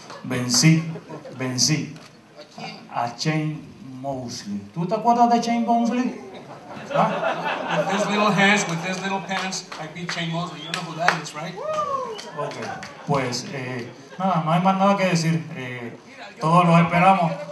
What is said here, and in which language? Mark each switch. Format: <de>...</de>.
<es>Vencí a Shane Mosley. ¿Tú te acuerdas de Shane Mosley? ¿Ah?</es> <en>With his little hands, with his little pants, I beat Shane Mosley. You know who that is, right? Okay.</en> <es>Pues nada, no hay más nada que decir. Todos los esperamos.</es>